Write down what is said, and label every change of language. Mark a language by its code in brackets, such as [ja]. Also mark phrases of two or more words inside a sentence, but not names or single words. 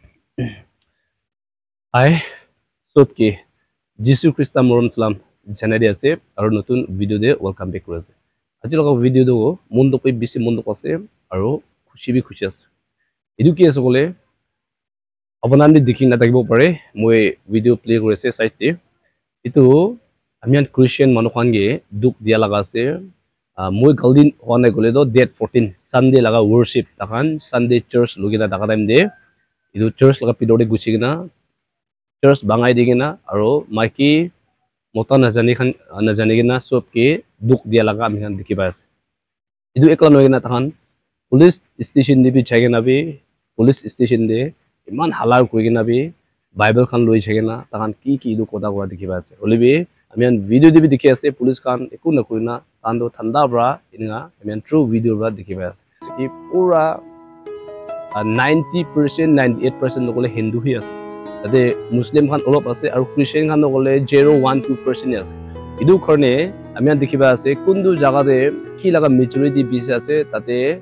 [en] Hi, Sotki. [nag] Jisu Krista Moram Salam. Janadi ase aru notun video de [en] welcome back [nag] kore ase. Aji loga video do mundo koi bisi mundo ase aru khushi bi khushi ase. Edu ki ase kole abanandi dikhi na takibo pare moi video play kore ase site te. Itu amian Christian manu khan ge duk dia laga ase. Moi galdin hone kole do date 14 Sunday laga worship takan Sunday church logina taka time de. Itu church laga pidore guchi gina church bangai digina aro maiki mota najani gina sob ke duk dia laga ami kan dikhi pai ase idu ekla noi gina tahan police station de bi chagena bi police station de iman halar kuri gina bi bible khan loi chagena tahan ki idu koda kora dikhi pai ase olibi ami an video de bi dikhi ase police khan eku na kurina tando thanda bra inga ami an [en] true video [nag] bra dikhi pai ase ki pura 90% 98% lokole hindu hi ase ade muslim khan olop ase aru christian khan lokole 0.12% ase idu khorne amian dikhiba ase kundu jaga de ki laga majority bisi ase tate